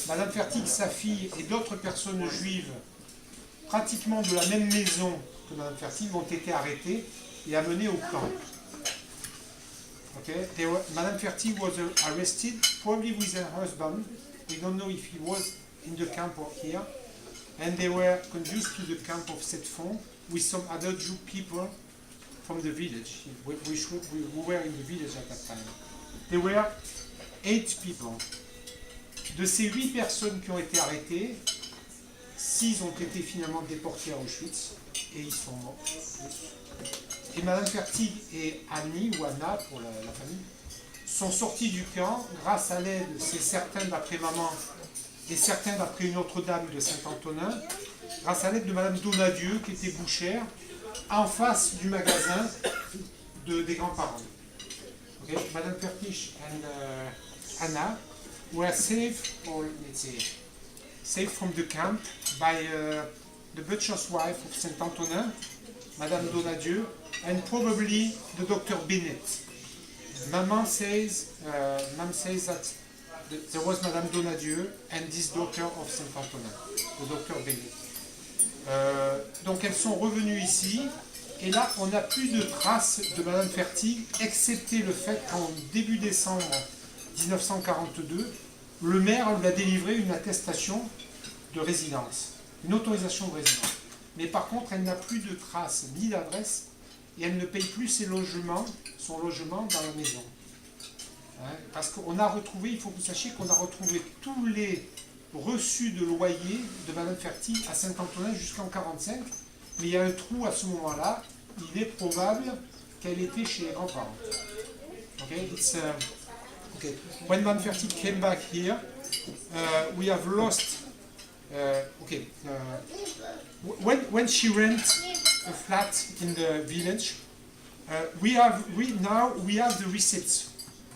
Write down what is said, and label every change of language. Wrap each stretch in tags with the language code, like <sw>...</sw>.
<fr>Madame Fertig, sa fille et d'autres personnes juives, pratiquement de la même maison que Mme Fertig, ont été arrêtés et amenés au camp.</fr> <en>Okay? Mme Fertig was arrested, probably with her husband. We don't know if he was in the camp or here. And they were conducted to the camp of Sept-Fonds with some other Jew people from the village. We were in the village at that time. There were 8 people.</en> <fr>De ces 8 personnes qui ont été arrêtées, 6 ont été finalement déportés à Auschwitz. Et ils sont morts. Et Madame Fertig et Annie, ou Anna pour la famille, sont sortis du camp grâce à l'aide, c'est certain d'après maman et certain d'après une autre dame de Saint-Antonin, grâce à l'aide de Madame Donadieu qui était bouchère, en face du magasin des grands-parents.</fr> <en>Okay? Madame Fertig and Anna were saved, or let's say, saved from the camp by the butcher's wife of Saint-Antonin, Madame Donadieu, and probably the Dr. Bennett. Mom says that there was Madame Donadieu and this doctor of Saint-Antonin, the Dr. Bennett.</en> <fr>Donc elles sont revenues ici, et là on n'a plus de traces de Madame Fertig, excepté le fait qu'en début décembre 1942, le maire lui a délivré une attestation de résidence. Une autorisation de résidence. Mais par contre, elle n'a plus de traces ni d'adresse et elle ne paye plus son logement dans la maison. Hein, parce qu'on a retrouvé, il faut que vous sachiez qu'on a retrouvé tous les reçus de loyer de Madame Fertig à Saint-Antonin jusqu'en 1945, mais il y a un trou à ce moment-là, il est probable qu'elle était chez les grands-parents.</fr> <en>Okay? Okay. When Madame Fertig came back here, we have lost. When she rent a flat in the village, we have the receipts</en>